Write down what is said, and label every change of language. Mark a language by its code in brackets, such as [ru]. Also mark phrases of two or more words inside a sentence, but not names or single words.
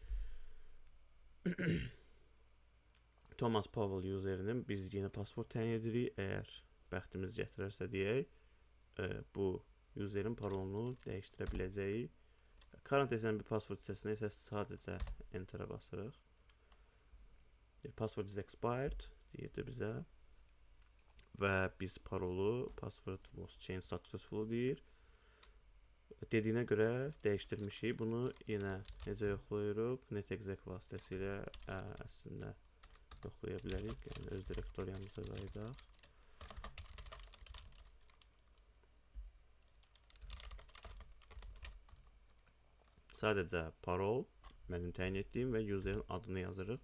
[az] Thomas Powell userinin biz yeni password təyin edirik. Əgər bəxtimiz gətirərsə deyək, bu userin parolunu dəyişdirə biləcəyik. [en] Current SMB password [az] hissəsinə isə sadəcə enter'a basırıq. [en] Password is expired [az] deyirdi bizə. Və biz parolu [en] password was changed successful [az] deyir. Dediyinə görə dəyişdirmişik. Bunu yenə necə yoxlayırıq? Netexec vasitəsilə əslində yoxlaya bilərik. Yəni öz direktoriyamıza qayıdaq. Sadəcə parol, mənim təyin etdiyim və userin adını yazırıq.